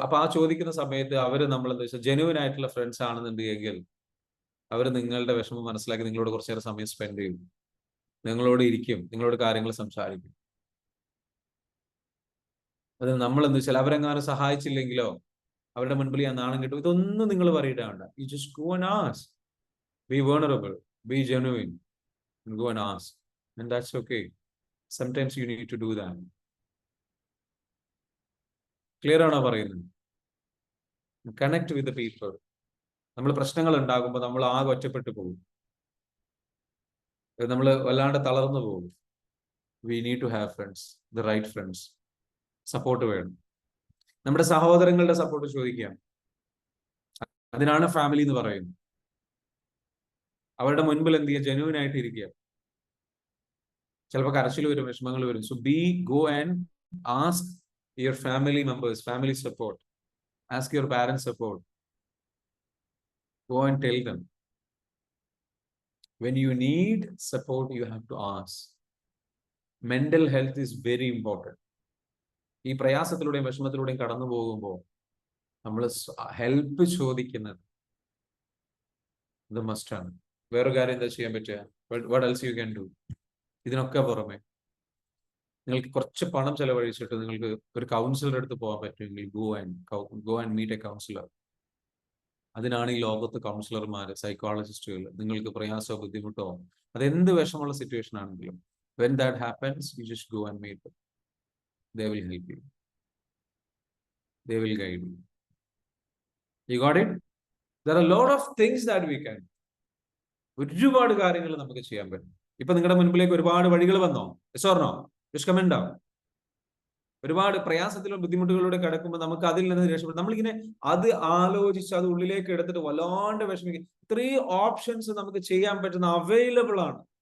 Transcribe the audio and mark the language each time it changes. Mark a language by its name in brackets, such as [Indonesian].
[Malayalam] അപ്പൊ ആ ചോദിക്കുന്ന സമയത്ത് അവര് നമ്മളെന്താ വെച്ചാൽ ജെനുവിൻ ആയിട്ടുള്ള ഫ്രണ്ട്സ് ആണെന്നുണ്ടെങ്കിൽ അവർ നിങ്ങളുടെ വിഷമം മനസ്സിലാക്കി നിങ്ങളോട് കുറച്ചു നേരം സമയം സ്പെൻഡ് ചെയ്യും, നിങ്ങളോട് ഇരിക്കും, നിങ്ങളോട് കാര്യങ്ങൾ സംസാരിക്കും. അത് നമ്മൾ എന്താ വെച്ചാൽ അവരെങ്ങാനും സഹായിച്ചില്ലെങ്കിലോ, അവരുടെ മുൻപിൽ ഞാൻ നാണം കിട്ടും, ഇതൊന്നും നിങ്ങൾ പറയിടാണ്ട. [English] You just go and ask. Be vulnerable, be genuine, and go and ask, and that's okay. Sometimes you need to do that. [Malayalam] Clear ആണോ പറയുന്നത്? [English] Connect with people. [Malayalam] നമ്മൾ പ്രശ്നങ്ങൾ ഉണ്ടാകുമ്പോൾ നമ്മൾ ആകെ ഒറ്റപ്പെട്ടു പോകും, നമ്മൾ വല്ലാണ്ട് തളർന്നു പോകും. [English] We need to have friends, the right friends. [Malayalam] Support വേണം. നമ്മുടെ സഹോദരങ്ങളുടെ സപ്പോർട്ട് ചോദിക്കാം. അതിനാണ് ഫാമിലി എന്ന് പറയുന്നത്. അവരുടെ മുൻപിൽ എന്ത് ചെയ്യുക? ജെന്യൂൻ ആയിട്ട് ഇരിക്കുക. ചിലപ്പോൾ കരച്ചിൽ വരും, വിഷമങ്ങൾ വരും. [English] So go and ask your family members, family support. Ask your parents support. Go and tell them. When you need support, you have to ask. Mental health is very important. [Malayalam] ഈ പ്രയാസത്തിലൂടെയും വിഷമത്തിലൂടെയും കടന്നു പോകുമ്പോൾ നമ്മൾ ഹെൽപ്പ് ചോദിക്കുന്നത് ഇത് മസ്റ്റാണ്. വേറെ കാര്യം എന്താ ചെയ്യാൻ പറ്റുക? [English] what else you can do? [Malayalam] ഇതിനൊക്കെ പുറമെ നിങ്ങൾക്ക് കുറച്ച് പണം ചെലവഴിച്ചിട്ട് നിങ്ങൾക്ക് ഒരു കൗൺസിലർ അടുത്ത് പോകാൻ പറ്റുമെങ്കിൽ [English] go and meet a counselor. [Malayalam] അതിനാണ് ഈ ലോകത്ത് കൗൺസിലർമാര്, സൈക്കോളജിസ്റ്റുകൾ. നിങ്ങൾക്ക് പ്രയാസമോ ബുദ്ധിമുട്ടോ അതെന്ത് വിഷമമുള്ള സിറ്റുവേഷൻ ആണെങ്കിലും, [English] when that happens, you just go and meet them. They will help you. They will guide you. You got it? There are a lot of things that we can. [Malayalam] ഒരുപാട് കാര്യങ്ങൾ നമുക്ക് ചെയ്യാൻ പറ്റും. ഇപ്പൊ നിങ്ങളുടെ മുൻപിലേക്ക് ഒരുപാട് വഴികൾ വന്നോ? [English] Yes or no? Just comment down. [Malayalam] ഒരുപാട് പ്രയാസത്തിലും ബുദ്ധിമുട്ടുകളിലൂടെ കിടക്കുമ്പോൾ നമുക്ക് അതിൽ നിന്ന് രക്ഷപ്പെടും. നമ്മളിങ്ങനെ അത് ആലോചിച്ച് അത് ഉള്ളിലേക്ക് എടുത്തിട്ട് വല്ലാണ്ട് വിഷമിക്കും. ഇത്രയും ഓപ്ഷൻസ് നമുക്ക് ചെയ്യാൻ പറ്റുന്ന അവൈലബിൾ ആണ്.